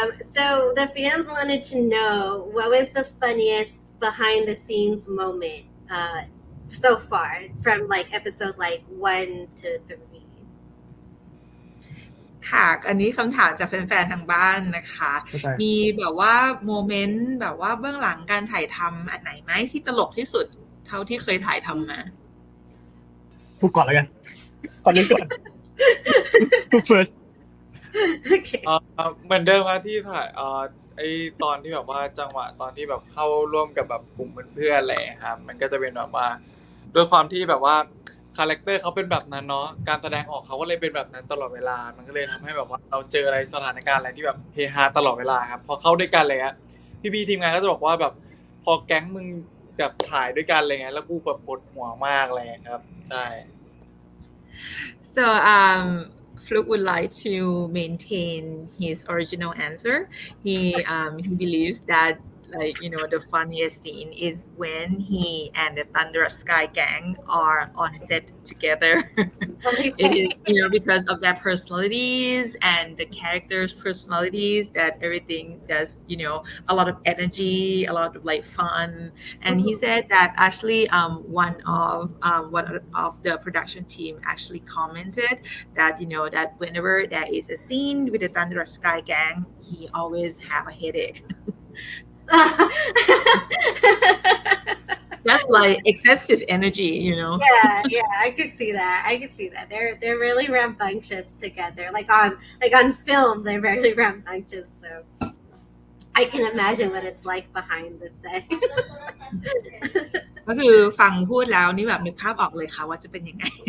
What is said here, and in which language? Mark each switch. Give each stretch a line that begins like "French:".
English: So the fans wanted to know what was the funniest behind the scenes moment so far from episode 1 to 3.
Thai: ค่ะอันนี้คำถามจากแฟนๆทางบ้านนะคะ เข้าใจ มีแบบว่าโมเมนต์แบบว่าเบื้องหลังการถ่ายทำอันไหนไหมที่ตลกที่สุดเท่าที่เคยถ่ายทำมา พูดก่อนแล้วกันตอนนี้ก่อนพูด first
English: Okay.
Thai: เหมือนเดิมครับที่ถ่ายไอตอนที่แบบว่าจังหวะตอนที่แบบเข้าร่วมกับแบบกลุ่มเพื่อนๆอะไรอย่างเงี้ยครับมันก็จะเป็นแบบว่าด้วยความที่แบบว่าคาแรคเตอร์เขาเป็นแบบนั้นเนาะการแสดงออกเขาก็เลยเป็นแบบนั้นตลอดเวลามันก็เลยทำให้แบบว่าเราเจออะไรสถานการณ์อะไรที่แบบเฮฮาตลอดเวลาครับพอเข้าด้วยกันเลยฮะพี่ๆทีมงานก็จะบอกว่าแบบพอแก๊งมึงแบบถ่ายด้วยกันอะไรเงี้ยแล้วกูแบบปวดหัวมากเลยครับใช่
English: So Fluk would like to maintain his original answer. He believes that the funniest scene is when he and the Thunderous Sky Gang are on set together. It is because of their personalities and the characters' personalities that everything just a lot of energy, a lot of fun. And he said that actually one of the production team actually commented that that whenever there is a scene with the Thunderous Sky Gang, he always have a headache. Just excessive energy, Yeah, I can see that. They're really rambunctious together. Like on film, they're very rambunctious. So I can imagine what it's like behind the set.
Thai: ก็คือฟังพูดแล้วนี่แบบนึกภาพออกเลยค่ะว่าจะเป็นยังไง